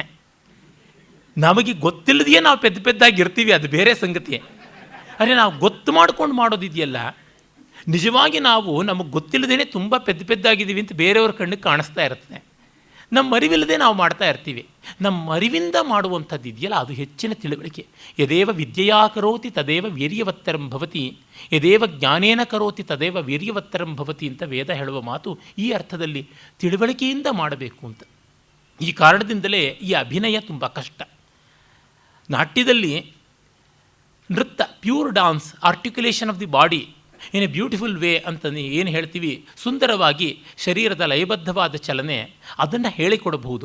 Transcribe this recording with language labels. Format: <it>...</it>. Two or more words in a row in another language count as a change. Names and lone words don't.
<kn>ನಮಗೆ ಗೊತ್ತಿಲ್ಲದೆಯೇ ನಾವು ಪೆದ್ದಾಗಿ ಇರ್ತೀವಿ, ಅದು ಬೇರೆ ಸಂಗತಿ. ಅರೆ, ನಾವು ಗೊತ್ತು ಮಾಡ್ಕೊಂಡು ಮಾಡೋದಿದೆಯಲ್ಲ, ನಿಜವಾಗಿ ನಾವು ನಮಗೆ ಗೊತ್ತಿಲ್ಲದೇ ತುಂಬ ಪೆದ್ದಾಗಿದ್ದೀವಿ ಅಂತ ಬೇರೆಯವ್ರ ಕಣ್ಣಿಗೆ ಕಾಣಿಸ್ತಾ ಇರ್ತದೆ. ನಮ್ಮ ಅರಿವಿಲ್ಲದೆ ನಾವು ಮಾಡ್ತಾ ಇರ್ತೀವಿ. ನಮ್ಮ ಅರಿವಿಂದ ಮಾಡುವಂಥದ್ದು ಇದೆಯಲ್ಲ, ಅದು ಹೆಚ್ಚಿನ ತಿಳುವಳಿಕೆ.</kn> <sa>ಯದೇವ ವಿದ್ಯೆಯಾ ಕರೋತಿ ತದೇವ ವೀರ್ಯವತ್ತರಂ ಭವತಿ, ಯದೇವ ಜ್ಞಾನೇನ ಕರೋತಿ ತದೇವ ವೀರ್ಯವತ್ತರಂ ಭವತಿ</sa> <kn>ಅಂತ ವೇದ ಹೇಳುವ ಮಾತು ಈ ಅರ್ಥದಲ್ಲಿ ತಿಳುವಳಿಕೆಯಿಂದ ಮಾಡಬೇಕು ಅಂತ. ಈ ಕಾರಣದಿಂದಲೇ ಈ ಅಭಿನಯ ತುಂಬ ಕಷ್ಟ. ನಾಟ್ಯದಲ್ಲಿ ನೃತ್ಯ,</kn> <en>pure dance, articulation of the body in a beautiful way</en> <kn>ಅಂತ ಏನು ಹೇಳ್ತೀವಿ, ಸುಂದರವಾಗಿ ಶರೀರದ ಲಯಬದ್ಧವಾದ ಚಲನೆ, ಅದನ್ನು ಹೇಳಿಕೊಡಬಹುದು.</kn>